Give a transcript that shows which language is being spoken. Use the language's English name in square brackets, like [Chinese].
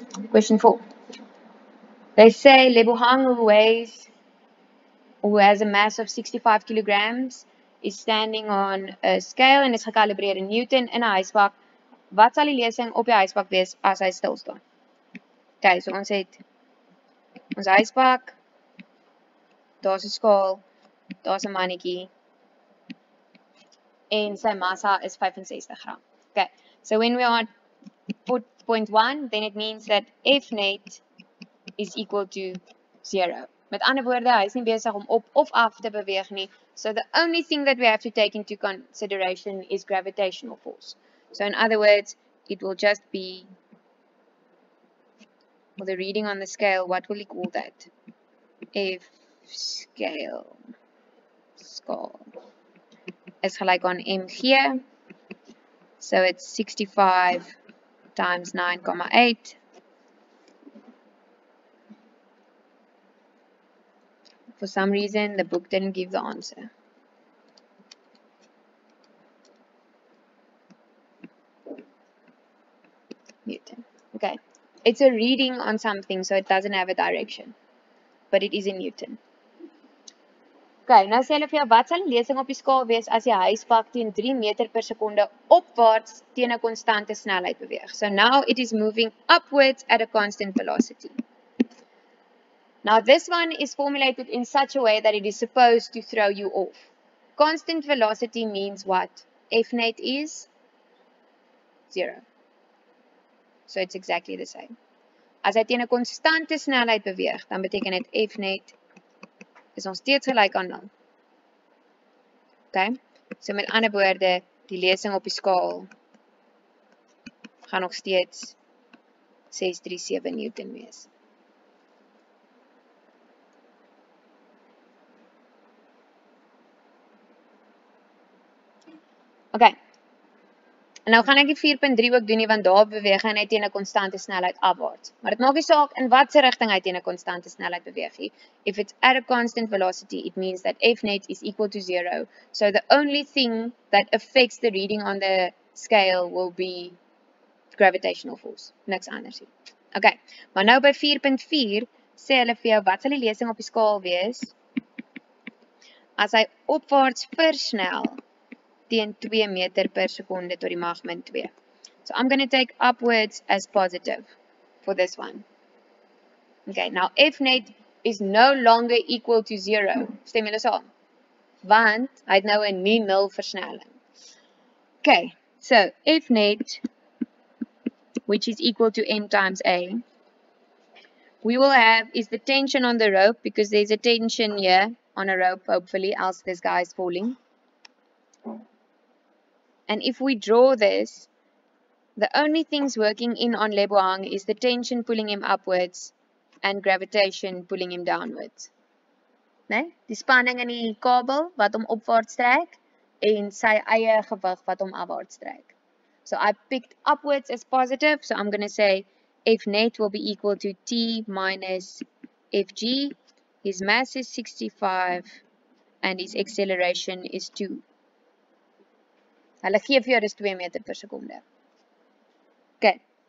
[English] Question 4. They say Lebohang, who has a mass of 65 kilograms, is standing on a scale [Afrikaans] en is gekalibreer in Newton in 'n huisbak. Wat sal die lesing op die huisbak wees as hy stil staan? Okay, so ons het ons huisbak, daar's 'n skaal, daar's 'n mannetjie en sy massa is 65 gram. [English] Okay, so when we are at point 1, then it means that F net is equal to 0. [Afrikaans] Met ander woorde, hy is nie besig om op of af te beweeg nie. [English] So the only thing that we have to take into consideration is gravitational force. So in other words, it will just be, for the reading on the scale, what will we call that? [Afrikaans] F scale, skaal, is gelyk aan mg. [English] So it's 65 times 9,8. For some reason, the book didn't give the answer. Newton. Okay. It's a reading on something, so it doesn't have a direction. But it is in Newton. [Afrikaans] Okay, nou sê hulle vir jou, wat sal die lesing op die skaal wees as die huisbak teen 3 meter per sekonde opwaarts teen 'n konstante snelheid beweeg? [English] So now it is moving upwards at a constant velocity. Now this one is formulated in such a way that it is supposed to throw you off. Constant velocity means what? F net is 0. So it's exactly the same. [Afrikaans] As hy teen 'n konstante snelheid beweeg, dan beteken dit F net is nog steeds gelyk aan 0. Okay? So met ander woorde, die lesing op die skaal gaan nog steeds 637 Newton wees. Okay. En nou gaan ek die 4.3 ook doen nie, want daar beweeg hy net teen 'n konstante snelheid afwaarts. Maar dit maak nie saak in watter rigting hy teen 'n konstante snelheid beweeg nie. [English] If it's at a constant velocity, it means that F net is equal to 0. So the only thing that affects the reading on the scale will be gravitational force. [Afrikaans] Niks anders nie. Okay, maar nou by 4.4 sê hulle vir jou, wat sal die lesing op die skaal wees as hy opwaarts versnel teen 2 meter per sekonde tot die mag min 2. [English] So I'm going to take upwards as positive for this one. Okay, now F net is no longer equal to 0. [Afrikaans] Stem julle saam? Want hy het nou 'n nie nul versnelling. [English] Okay, so F net, which is equal to m times a, we will have is the tension on the rope, because there's a tension here on a rope, hopefully, else this guy is falling. And if we draw this, the only things working in on Lebohang is the tension pulling him upwards and gravitation pulling him downwards. [Afrikaans] Nee? Die spanning in die kabel wat hom opwaarts trek en sy eie gewig wat hom afwaarts trek. [English] So I picked upwards as positive, so I'm going to say F net will be equal to T minus Fg. His mass is 65 and his acceleration is 2. [Afrikaans] Hulle gee vir jou dis 2 meter per sekonde. Okay.